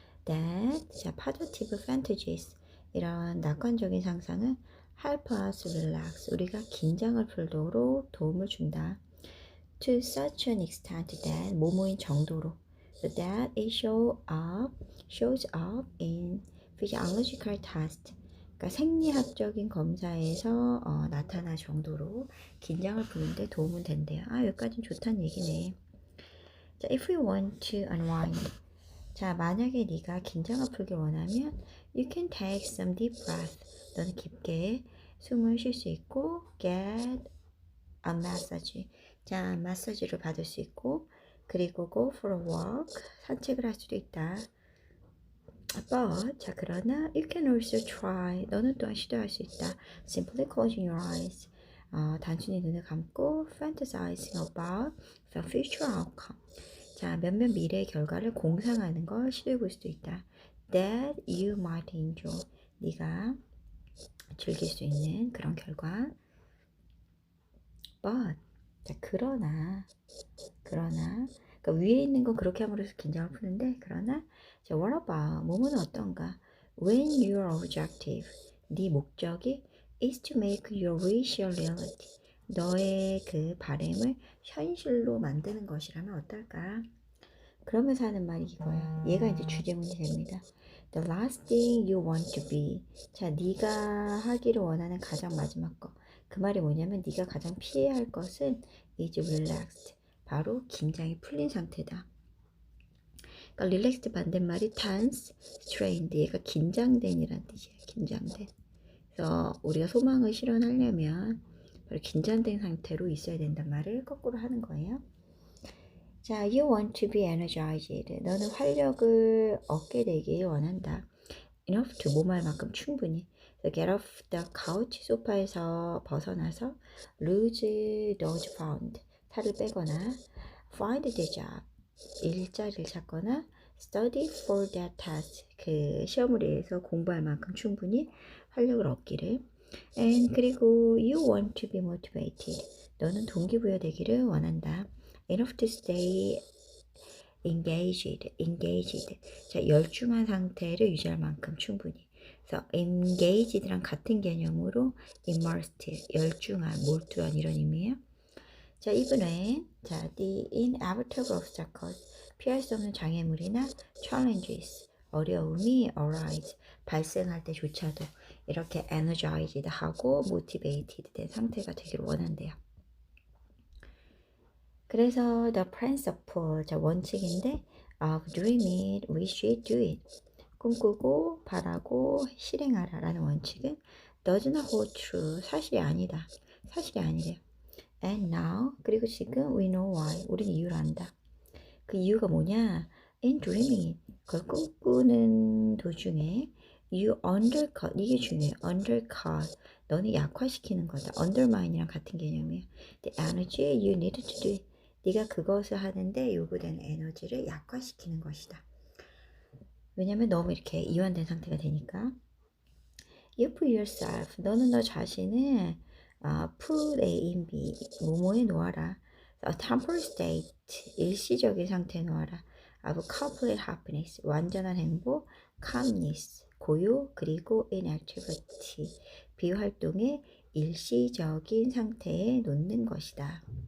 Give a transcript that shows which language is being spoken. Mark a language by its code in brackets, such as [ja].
[en] That 자, positive fantasies [ko] 이런 낙관적인 상상은 [en] help us relax. [ko] 우리가 긴장을 풀도록 도움을 준다. [en] To such an extent that [ko] 모모인 정도로 [en] that it shows up in physiological test [ko] 그러니까 생리학적인 검사에서 나타날 정도로 긴장을 푸는데 도움은 된대요. 여기까지는 좋다는 얘기네. 자, [en] if you want to unwind [ko] 자, 만약에 네가 긴장을 풀기 원하면 [en] you can take some deep breath [ko] 너는 깊게 숨을 쉴 수 있고 [en] get a massage [ko] 자, 마사지를 받을 수 있고 그리고 [en] go for a walk [ko] 산책을 할 수도 있다. But 자, 그러나 [en] you can also try [ko] 너는 또한 시도할 수 있다. [en] Simply closing your eyes [ko] 단순히 눈을 감고 [en] fantasizing about the future outcome [ko] 자, 몇몇 미래의 결과를 공상하는 걸 시도해 볼 수도 있다. [en] That you might enjoy [ko] 네가 즐길 수 있는 그런 결과. But 자, 그러나 그러니까 위에 있는 건 그렇게 함으로써 긴장을 푸는데 그러나 자, [en] what about [ko] 몸은 어떤가? [en] When your objective [ko] 네 목적이 [en] is to make your wish a reality [ko] 너의 그 바램을 현실로 만드는 것이라면 어떨까? 그러면서 하는 말이 이거야. 얘가 이제 주제문이 됩니다. [en] The last thing you want to be [ko] 자, 네가 하기를 원하는 가장 마지막 거. 그 말이 뭐냐면 네가 가장 피해야 할 것은 [en] is relaxed. [ko] 바로 긴장이 풀린 상태다. 그러니까 relaxed 반대말이 tense, strained. 얘가 긴장된이란 뜻이에요. 긴장된. 그래서 우리가 소망을 실현하려면 바로 긴장된 상태로 있어야 된단 말을 거꾸로 하는 거예요. [en] 자, you want to be energized. [ko] 너는 활력을 얻게 되길 원한다. enough to 뭐할 만큼 충분히. [en] So get off the couch [ko] 소파에서 벗어나서 [en] lose those pounds [ko] 살을 빼거나 [en] find the job [ko] 일자리를 찾거나 [en] study for that test [ko] 그 시험을 위해서 공부할 만큼 충분히 활력을 얻기를 [en] And 그리고 you want to be motivated. [ko] 너는 동기부여되기를 원한다. [en] Enough to stay engaged. [ko] 자, 열중한 상태를 유지할 만큼 충분히. 그래서 engaged랑 같은 개념으로 immersed, 열중한, 몰두한 이런 의미예요. 자, [en] even when, [ko] 자, [en] the inevitable obstacles, [ko] 피할 수 없는 장애물이나 challenges, 어려움이 arise, 발생할 때조차도 이렇게 energized 하고 motivated 된 상태가 되기를 원한대요. [en] 그래서 the principle, [ko] 자, 원칙인데 [en] of dreaming, we should do it. [ko] 꿈꾸고 바라고 실행하라 라는 원칙은 [en] does not hold true, [ko] 사실이 아니다. 사실이 아니래요. [en] And now, [ko] 그리고 지금 [en] we know why, [ko] 우리는 이유를 안다. 그 이유가 뭐냐? [en] In dreaming, [ko] 그걸 꿈꾸는 도중에 [en] you undercut, [ko] 이게 중요해요. undercut, 너는 약화시키는 거다. undermine이랑 같은 개념이에요. [en] The energy you need to do it. [ko] 네가 그것을 하는데 요구되는 에너지를 약화시키는 것이다. 왜냐면 너무 이렇게 이완된 상태가 되니까. [en] You put yourself, [ko] 너는 너 자신을 put A in B, 뭐뭐에 놓아라. [en] A temporary state, [ko] 일시적인 상태에 놓아라. [en] of complete happiness, [ko] 완전한 행복, calmness, 고요, 그리고 inactivity, 비활동의 일시적인 상태에 놓는 것이다.